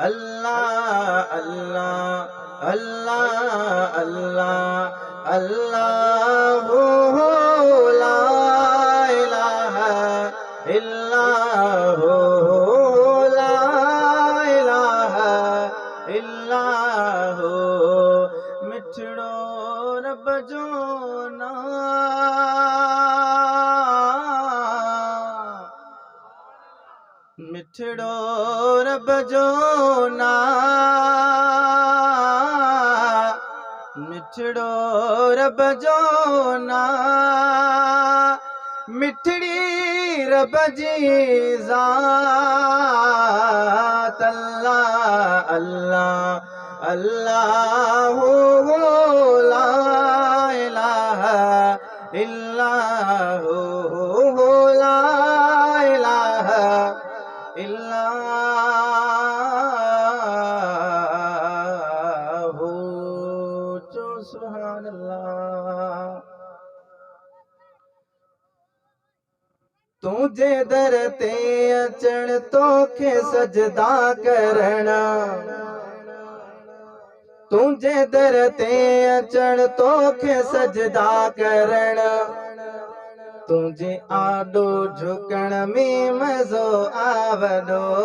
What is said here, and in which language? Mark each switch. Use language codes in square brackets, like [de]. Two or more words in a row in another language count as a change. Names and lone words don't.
[ar] الله الله الله الله الله لا إله إلا الله لا إله إلا الله. [sd] मिठड़ो रब जो नाम, मिठड़ो रब जो नाम, मिठड़ो रब जो नाम, मिठड़ी रब जी ज़ात। [ar] الله الله الله لا إله إلا الله لا إله إلا الله. जो سبحان الله. [sd] तुझे दर ते अचण तोखे सजदा करण, तुझे दर ते अचण तोखे सजदा करण, तुझे आडो झुकण में मज़ो आवदो।